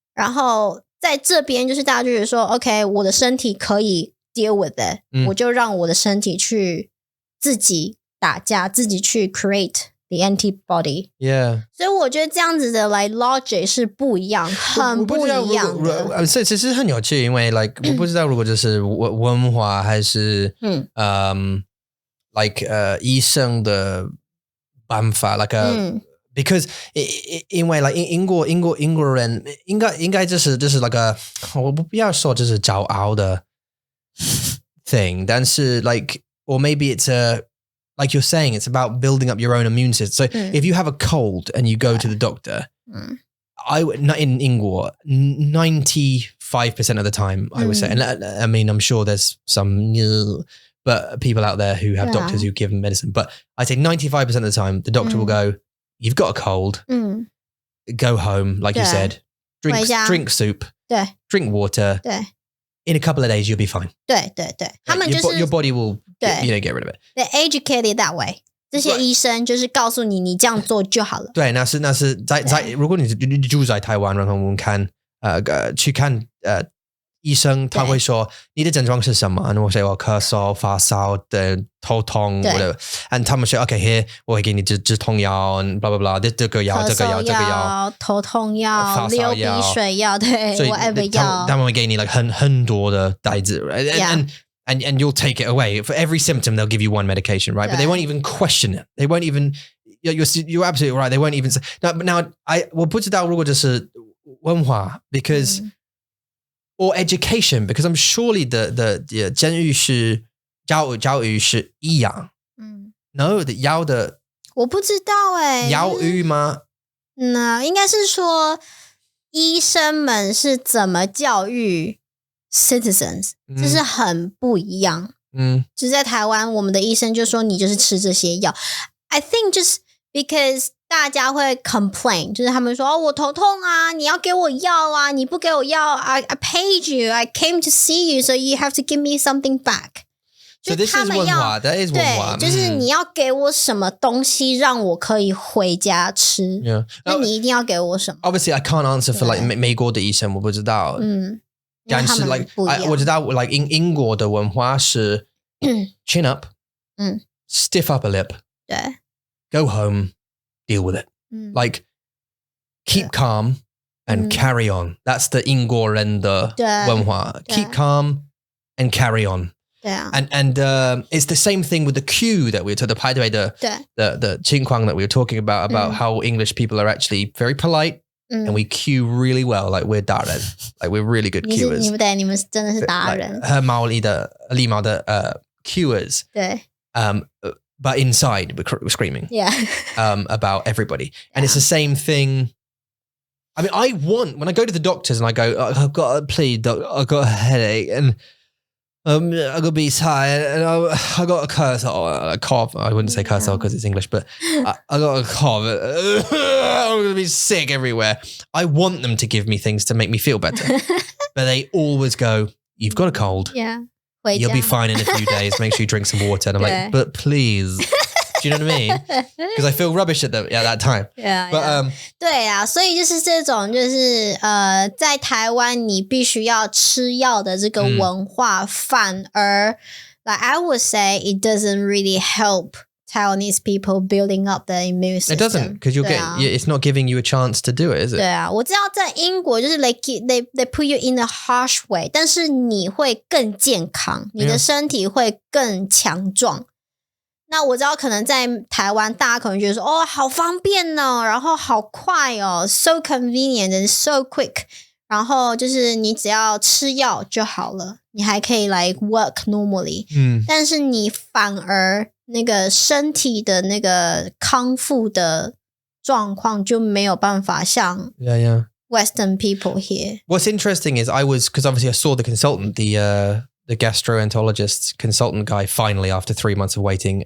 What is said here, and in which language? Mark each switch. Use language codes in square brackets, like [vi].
[zh] 然后在这边就是大家就觉得说 OK 我的身体可以 [en] deal with it， [zh] 我就让我的身体去自己打架，自己去 [en] create the antibody。 [zh] 所以我觉得这样子的like logic 是不一样，很不一样的。所以其实很有趣，因为 like 我不知道如果这是文化还是like 医生的办法 like because 因为 like 英国人应该这是 like 我不要说这是骄傲的 [en] thing， [zh] 但是 [en] like or maybe it's like you're saying it's about building up your own immune system. So if you have a cold and you go to the doctor, I would not in Ingor 95% of the time I would say, and I mean I'm sure there's some but people out there who have doctors who give them medicine, but I'd say 95% of the time the doctor will go, you've got a cold, go home like you said, drink soup, drink water, in a couple of days you'll be fine. [zh] 对，他们就是 [en] your body will get rid of it. They educated that way. [zh] 这些医生就是告诉你这样做就好了。对，那是在如果你住在台湾，然后我们去看医生，他会说你的症状是什么？然后我说我咳嗽、发烧的、头痛，and 他们说 [en] OK here [zh] 我会给你止痛药 [en] blah blah blah [zh] 这个药、头痛药、流鼻水药，对 whatever 药，他们会给你 like 很多的袋子 [en] and you'll take it away. For every symptom they'll give you one medication, right? But they won't even question it. They won't even you're absolutely right. They won't even say now [zh] 我不知道如果这是文化 [en] because or education, because I'm surely the [zh] 教育是教育是一样。 [en] No, [zh] 要的我不知道教育吗？那应该是说医生们是怎么教育 citizens， 这是很不一样。就是在台湾我们的医生就说你就是吃这些药。 [en] I think just because [zh] 大家会 [en] complain， [zh] 就是他们说我头痛啊，你要给我药啊，你不给我药 [en] I paid you, I came to see you, so you have to give me something back. So this is 文化， that is 文化， [zh] 对，就是你要给我什么东西让我可以回家吃，那你一定要给我什么。 [en] Obviously I can't answer for like [zh] 美国的医生，我不知道。但是 [en] like [zh] 我知道 [en] like [zh] 英国的文化是 [en] chin up, stiff upper lip, [zh] 对 [en] go home, deal with it. Like keep calm and carry on. That's the [zh] 英国人的文化。 [en] Keep calm and carry on. And it's the same thing with the queue that we were talking, the [zh] 排队的 [en] the 情况 that we were talking about how English people are actually very polite and we queue really well, like we're 达人 like we're really good queuers. [zh] 你们真的是达人，很礼貌的queuers. 对。 [en] But inside we're screaming about everybody. And it's the same thing I mean, when I go to the doctors and I go, I've got a headache and I'm gonna be tired and I got a cough. I wouldn't say curse because it's English, but I got a cough. I'm gonna be sick everywhere. I want them to give me things to make me feel better, but they always go, "You've got a cold. Yeah, you'll be fine in a few days. Make sure you drink some water." And I'm like, "But please." Do you know what I mean? Because I feel rubbish at that time. [zh] But 对啊，所以就是这种，就是在台湾你必须要吃药的这个文化，反而 like [en] I would say it doesn't really help Taiwanese people building up their immune system. It doesn't, because it's not giving you a chance to do it, is it? [zh] 对啊，我知道在英国就是 [en] they put you in a harsh way， [zh] 但是你会更健康，你的身体会更强壮。那我知道可能在台湾大家可能觉得说哦好方便哦，然后好快哦 [en] so convenient and so quick， [zh] 然后就是你只要吃药就好了，你还可以来 [en] work normally， [zh] 但是你反而那个身体的那个康复的状况就没有办法像 [en] Western people here. What's interesting is because obviously I saw the consultant, the gastroenterologist consultant guy finally after 3 months of waiting.